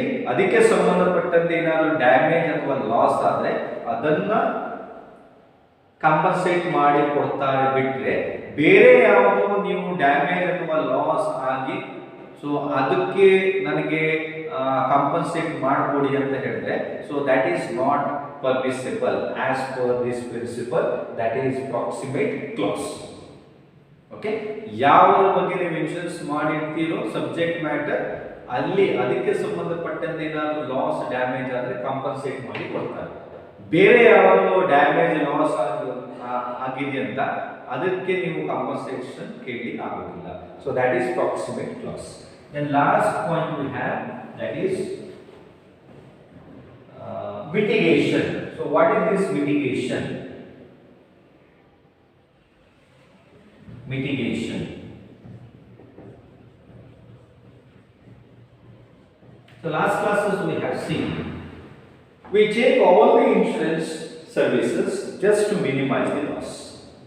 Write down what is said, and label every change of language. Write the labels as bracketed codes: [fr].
[kn] ಅದಕ್ಕೆ ಸಂಬಂಧಪಟ್ಟಂತೆ ಏನಾದರೂ ಡ್ಯಾಮೇಜ್ ಅಥವಾ ಲಾಸ್ ಆದರೆ ಅದನ್ನ ಕಾಂಪನ್ಸೇಟ್ ಮಾಡಿ ಕೊಡ್ತಾರೆ ಬಿಟ್ರೆ, ಬೇರೆ ಯಾವುದೋ ನೀವು ಡ್ಯಾಮೇಜ್ ಅಥವಾ ಲಾಸ್ ಆಗಿ ಸೊ ಅದಕ್ಕೆ ನನಗೆ ಕಾಂಪನ್ಸೇಟ್ ಮಾಡಿಕೊಡಿ ಅಂತ ಹೇಳಿದ್ರೆ, [en] So that is not permissible as per this principle, that is proximate clause. [kn] Okay, ಯಾವ ಬಗ್ಗೆ ನೀವು ಇನ್ಶೂರೆನ್ಸ್ ಮಾಡಿರ್ತೀರೋ ಸಬ್ಜೆಕ್ಟ್ ಮ್ಯಾಟರ್ ಅಲ್ಲಿ ಅದಕ್ಕೆ ಸಂಬಂಧಪಟ್ಟಂತೆ ಏನಾದರೂ ಲಾಸ್ ಡ್ಯಾಮೇಜ್ ಆದರೆ ಕಾಂಪನ್ಸೇಟ್ ಮಾಡಿ ಕೊಡ್ತಾರೆ. ಬೇರೆ ಯಾವುದೋ ಡ್ಯಾಮೇಜ್ ಲಾಸ್ ಆಗಿದೆ ಅಂತ ಅದಕ್ಕೆ ನೀವು ಕಾಂಪನ್ಸೇಷನ್ ಕೇಳಲಿಕ್ಕೆ ಆಗೋದಿಲ್ಲ. [en] So that is proximate clause. Then last point we have, that is mitigation. So what is this mitigation? Mitigation. So last classes we have seen, we take all the insurance services just to minimize the loss.